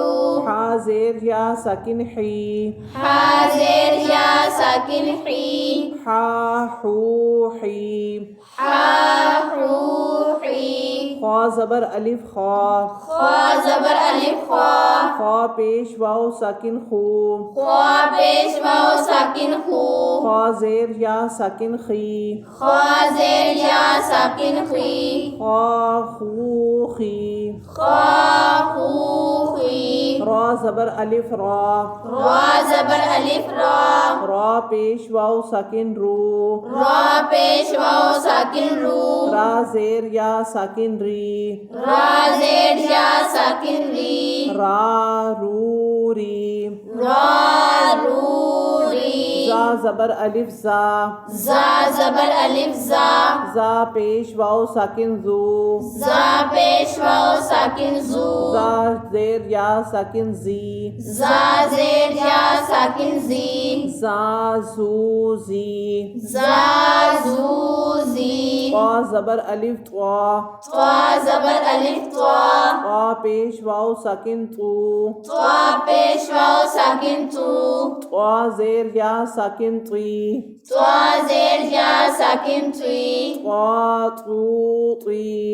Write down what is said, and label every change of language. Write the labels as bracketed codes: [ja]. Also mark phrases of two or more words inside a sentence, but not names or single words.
[ur] حا زیر یا ساکن حی، حا زیر یا ساکن حی، حا حو حی، حا حو حی، خا زبر الف خا، خا زبر الف خا، خا پیش واو ساکن خو، خا پیش واو ساکن خو، خا زیر یا ساکن خی، خا زیر یا ساکن خی، خا خو خی، خا خو خی، را زبر الف را، را زبر الف را، را پیش واو ساکن رو، را پیش واو ساکن رو، را زیر یا ساکن ری، را زیر یا ساکن ری، را رو ری، را رو ری، زا زبر الف زا، زا زبر الف زا، زا پیش واو ساکن زو، زا پیش واو ساکن زو، زا زیر یا ساکن زی، زا زیر یا ساکن زی، زا زو زی، زا زو زی، طا زبر الف طا، طا زبر الف طا، طا پیش واو ساکن تو، طا پیش واو ساکن تو، طا زیر یا ساکن تی، طا زیر یا ساکن تی، طا تو تی،